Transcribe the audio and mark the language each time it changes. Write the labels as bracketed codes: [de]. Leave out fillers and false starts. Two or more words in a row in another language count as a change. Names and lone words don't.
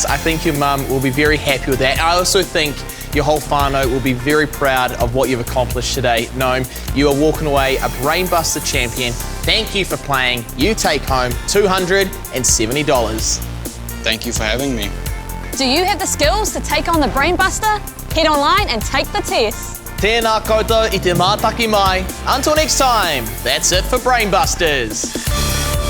[en] I think your mum will be very happy with that. I also think your whole whānau will be very proud of what you've accomplished today. Noam, you are walking away a Brainbuster champion. Thank you for playing. You take home $270. Thank you for having me. Do you have the skills to take on the Brainbuster? head online and take the test. [mi] Tēnā koutou I te mātaki mai. [en] Until next time, that's it for Brainbusters.